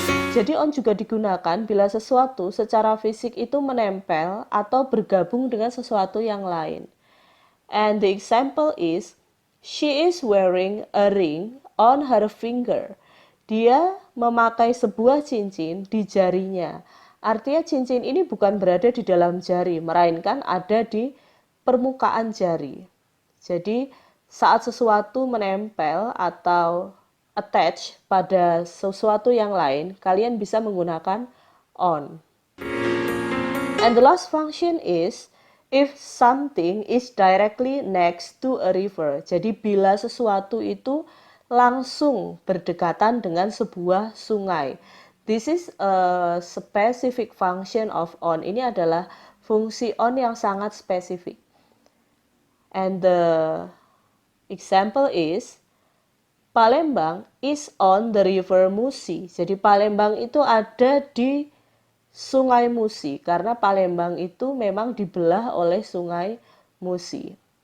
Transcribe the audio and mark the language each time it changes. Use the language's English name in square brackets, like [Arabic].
[Indonesian] Jadi on juga digunakan bila sesuatu secara fisik itu menempel atau bergabung dengan sesuatu yang lain. [English] And the example is, she is wearing a ring on her finger. [Indonesian] Dia memakai sebuah cincin di jarinya. Artinya cincin ini bukan berada di dalam jari, melainkan ada di permukaan jari. Jadi saat sesuatu menempel atau attach pada sesuatu yang lain, kalian bisa menggunakan on. [English] And the last function is if something is directly next to a river. [Indonesian] Jadi bila sesuatu itu langsung berdekatan dengan sebuah sungai. [English] This is a specific function of on. [Indonesian] Ini adalah fungsi on yang sangat spesifik. [English] And the example is, Palembang is on the river Musi. [Indonesian] Jadi Palembang itu ada di Sungai Musi karena Palembang itu memang dibelah oleh Sungai Musi.